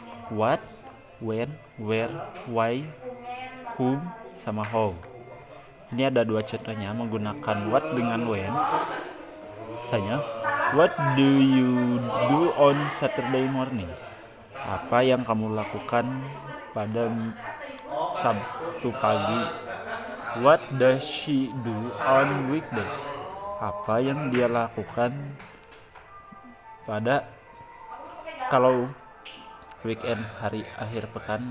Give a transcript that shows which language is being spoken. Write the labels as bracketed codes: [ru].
[en] What, when, where, why, whom, [id] sama [en] how. [id] Ini ada dua contohnya menggunakan what dengan when. Misalnya, [en] what do you do on Saturday morning? [id] Apa yang kamu lakukan pada Sabtu pagi? [en] What does she do on weekdays? [id] Apa yang dia lakukan pada kalau weekend, hari akhir pekan.